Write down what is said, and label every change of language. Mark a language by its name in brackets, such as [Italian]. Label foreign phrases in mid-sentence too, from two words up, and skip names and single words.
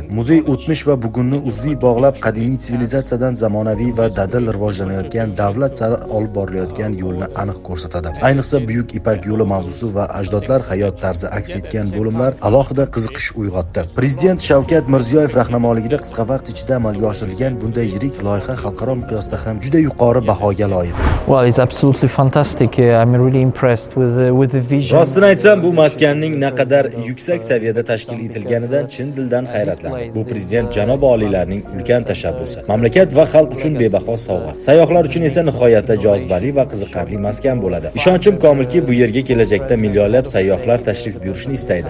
[Uzbek] Muzey o'tmish va bugunni uzviy bog'lab, qadimiy sivilizatsiyadan zamonaviy va dadil rivojlanayotgan davlat sari olib borilayotgan yo'lni aniq ko'rsatadi. Ayniqsa Buyuk Ipak yo'li mavzusi va ajdodlar hayot tarzi aks etgan bo'limlar alohida qiziqish uyg'otdi. Prezident Shavkat Mirziyoyev rahnamoligida qisqa vaqt ichida amalga oshirilgan bunday yirik loyiha xalqaro miqyosda ham juda yuqori bahoga loyiq. [English] Well, it's absolutely fantastic. I'm really impressed with the vision. [Uzbek] Rostini aytsam, bu maskanning naqadar yuksak saviyada tashkil etilganidan chin dildan hayratlandim. Bu prezident janob oliylarning ulkan tashabbusi. Mamlakat va xalq uchun bebaho sovg'a. Sayyohlar uchun esa nihoyatda jozibali va qiziqarli maskan bo'ladi. Ishonchim komilki, bu yerga kelajakda millionlab sayyohlar tashrif buyurishni istaydi.